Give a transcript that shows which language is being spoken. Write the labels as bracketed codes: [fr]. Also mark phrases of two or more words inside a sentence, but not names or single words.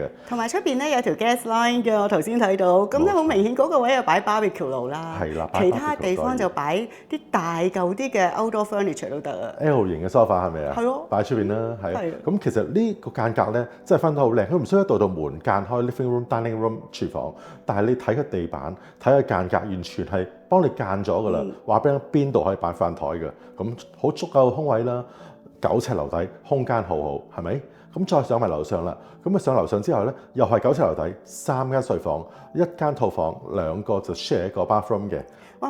[yue] 同埋出邊咧有條 [en] gas line [yue] 嘅，我頭先睇到，咁咧好明顯嗰個位又擺 barbecue 爐啦。係啦，其他地方就擺啲大嚿啲嘅 [en] outdoor furniture [yue] 都得啊。L 型嘅 sofa 係咪啊？係咯，擺喺出邊啦，係。咁其實呢個間隔咧真係分得好靚，佢唔需要一道門間開 [en] living room、 dining room、 [yue] 廚房，但係你睇個地板、睇個間隔，完全係幫你間咗噶啦，話俾你邊度可以擺飯台嘅，咁好足夠空位啦。9尺樓底，空間好好，係咪？咁再上埋樓上啦，咁啊上樓上之後咧，又係9尺樓底，3間睡房，1間套房，2個就 share 一個 bathroom 嘅。哇！